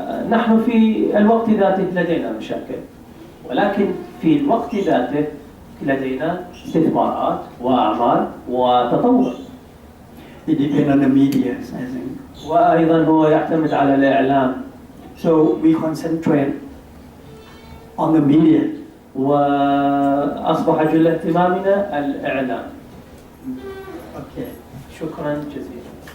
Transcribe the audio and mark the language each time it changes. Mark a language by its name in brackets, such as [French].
[Arabic] نحن في الوقت ذاته لدينا مشاكل، ولكن في الوقت ذاته لدينا استثمارات وأعمال وتطور. [English] It depends on the media, I think. [Arabic] وأيضا هو يعتمد على الإعلام. [English] So we concentrate on the media. [Arabic] وأصبح جل اهتمامنا الإعلام. [English] Okay. [Arabic] شكرا جزيلا.